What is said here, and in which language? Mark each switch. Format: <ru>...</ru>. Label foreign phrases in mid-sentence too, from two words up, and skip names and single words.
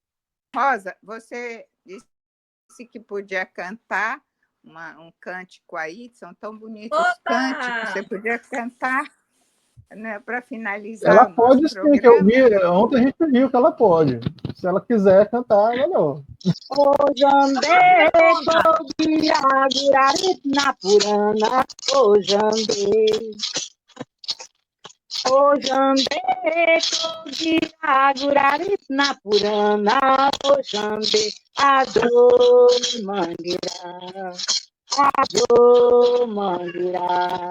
<pt>Rosa, você disse que podia cantar um cântico aí, são tão bonitos os cânticos, você podia cantar, né, para finalizar. Ela pode sim, programa. que eu vi, ontem a gente viu que ela pode. Se ela quiser cantar, melhor. Ojambe, Kogiragurarit Napurana, Ojambe. Ojambe, Kogiragurarit Napurana, Ojambe, Ador Mangira, Ador Mangira.</pt>